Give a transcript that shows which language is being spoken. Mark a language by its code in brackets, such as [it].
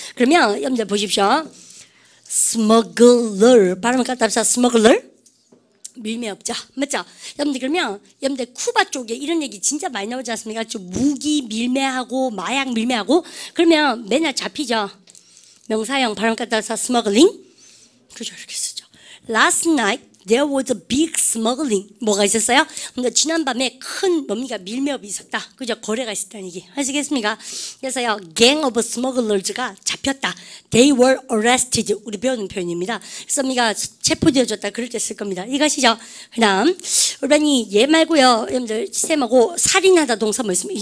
[ko] 그러면 여러분들 보십시오. 스머글러 발음을 갖다 합시다. 스머글러 밀매업자 맞죠? 여러분들 그러면 여러분들 쿠바 쪽에 이런 얘기 진짜 많이 나오지 않습니까? 무기 밀매하고 마약 밀매하고 그러면 맨날 잡히죠. 명사형 발음 갖다 합시다. 스머글링 그죠? 이렇게 쓰죠. [en] Last night there was a big smuggling. [ko] 뭐가 있었어요? 근데 지난밤에 큰 밀매업이 있었다. 그죠? 거래가 있었다는 얘기. 아시겠습니까? 그래서요, gang of smugglers가 잡혔다. [en] They were arrested. [ko] 우리 배우는 표현입니다. 그래서 우리가 체포되어졌다. 그럴 때 쓸 겁니다. 이것이죠. 그 다음, 우리반이 얘 말고요. 여러분들, 쌤하고 살인하다 동사 뭐 있습니까?